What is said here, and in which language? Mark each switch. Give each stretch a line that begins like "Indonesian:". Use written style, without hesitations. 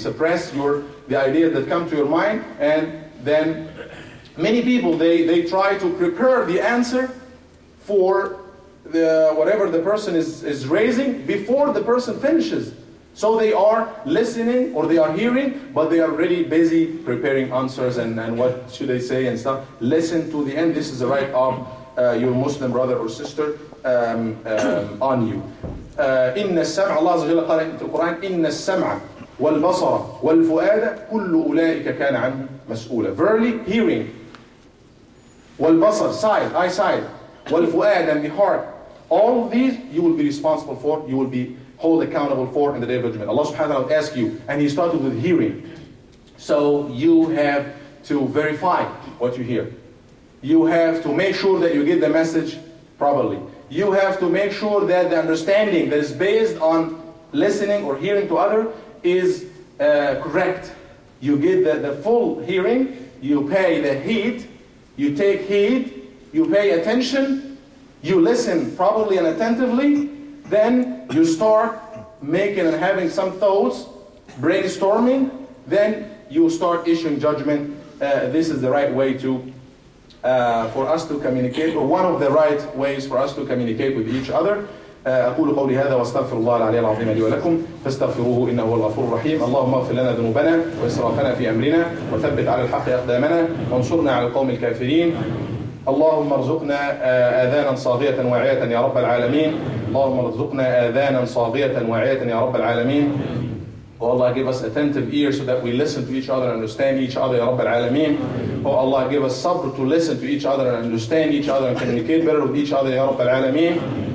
English: Suppress the ideas that come to your mind, and then many people, they try to prepare the answer for whatever the person is raising before the person finishes. So they are listening or they are hearing, but they are really busy preparing answers and what should they say and stuff. Listen to the end. This is the right of your Muslim brother or sister on you.
Arabic: إن السمع, Allah Azza wa Jalla قال في القرآن, إن السمع والبصر والفؤاد كل أولئك كان عنه مسؤولا.
English: Verily, hearing والبصر, sight, eyesight, والفؤاد, and the heart. All of these you will be responsible for, you will be held accountable for in the day of judgment. Allah subhanahu wa ta'ala will ask you, and He started with hearing. So you have to verify what you hear. You have to make sure that you get the message properly. You have to make sure that the understanding that is based on listening or hearing to other is correct. You get the full hearing, you pay the heed, you take heed, you pay attention, you listen properly and attentively, then you start making and having some thoughts, brainstorming, then you start issuing judgment. This is the right way to for us to communicate, or one of the right ways for us to communicate with each other.
Arabic: أقول قولي هذا واستغفر الله العلي العظيم لي ولكم فاستغفروه إنه هو الغفور الرحيم. اللهم اغفر لنا ذنوبنا وإسرافنا في أمرنا وثبت على الحق أقدامنا وانصرنا على القوم الكافرين. اللهم ارزقنا آذانا صاغية واعية يا رب العالمين. اللهم ارزقنا آذانا صاغية واعية يا رب العالمين.
English: Oh Allah, give us attentive ears so that we listen to each other and understand each other, Ya Rabb al-Alameen. Oh Allah, give us sabr to listen to each other and understand each other and communicate better with each other, Ya Rabb al-Alameen.